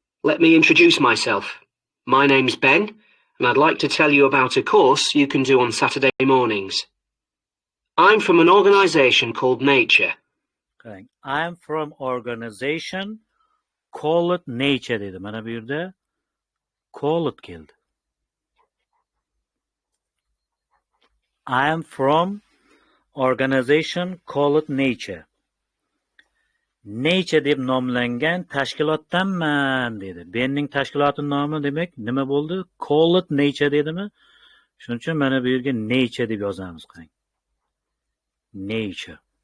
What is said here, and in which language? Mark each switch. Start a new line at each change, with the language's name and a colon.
English: Let me introduce myself. My name's Ben, and I'd like to tell you about a course you can do on Saturday mornings. I'm from an organisation called Nature. Okay. I'm from organization called Nature
Uzbek: dedi. Mana bu yerda called keldi.
English: I am from organization called Nature.
Uzbek: Nature deb nomlangan tashkilotdanman dedi. Benning tashkilotining nomi demak nima bo'ldi?
English: Called Nature
Uzbek: dedimi? Shuning uchun mana bu yerga Nature deb yozamiz. Qarang. Nature.